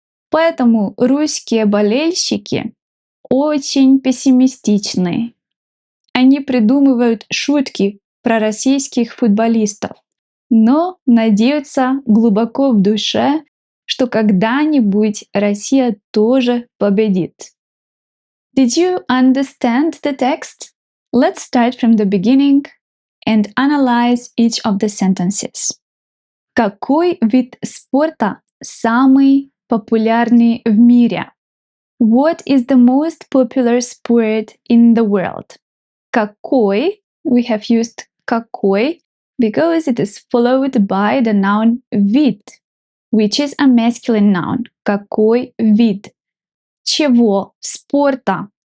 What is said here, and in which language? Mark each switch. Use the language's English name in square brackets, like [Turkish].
[Russian] Поэтому русские болельщики очень пессимистичны. Они придумывают шутки про российских футболистов, но надеются глубоко в душе, что когда-нибудь Россия тоже победит. [English] Did you understand the text? Let's start from the beginning and analyze each of the sentences. [Russian] Какой вид спорта самый популярный в мире? [English] What is the most popular sport in the world? Какой, we have used какой because it is followed by the noun вид, which is a masculine noun. [Russian] Какой вид? Чего? Спорта.